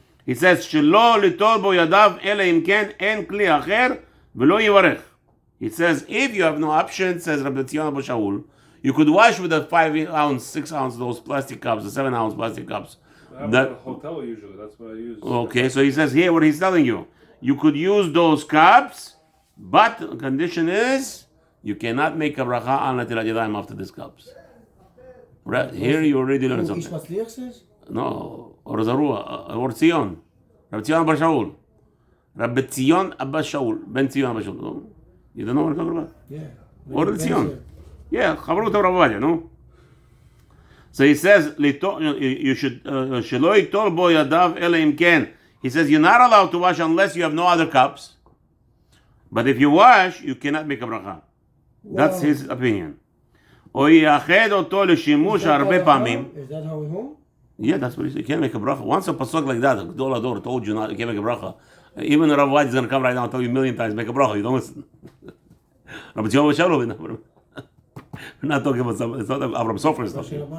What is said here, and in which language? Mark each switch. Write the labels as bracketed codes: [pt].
[en] He says, [he] שלא ליטול בו ידיו, אלא אם כן אין כלי אחר, ולא יברך. [en] He says, if you have no option, says Rabbi Tzion Abba Shaul, you could wash with the 5 ounce, 6 ounce, those plastic cups, the 7 ounce plastic cups. I have a hotel usually, that's what I use. Okay, so he says here what he's telling you. You could use those cups, but the condition is you cannot make a bracha on Netilat Yadayim after these cups. Right, here you already learned something. Matzliach says? No, or Zarua, or Tzion. Rabbi Tzion Abba Shaul. Rabbi Tzion Abba Shaul. Ben Tzion Abba Shaul. No? You don't know what I'm talking about? Yeah. Or Tzion. Yeah, Chavrut Rabbi no? So he says, you should, [he] שלא ייטול בו ידיו אלא אם כן. [en] He says, you're not allowed to wash unless you have no other cups. But if you wash, you cannot make a bracha. That's his opinion. [he] או ייחד אותו לשימוש הרבה פעמים. [en] Is that how we hold? Yeah, that's what he said. You can't make a bracha. Once a pasuk like that, Gdol Ador told you not, you can't make a bracha. Even Rav Wadi is going to come right now and tell you a million times, make a bracha. You don't listen. Rabbi Tzionah Shalom. We're not talking about some, it's not Abraham Sofer stuff.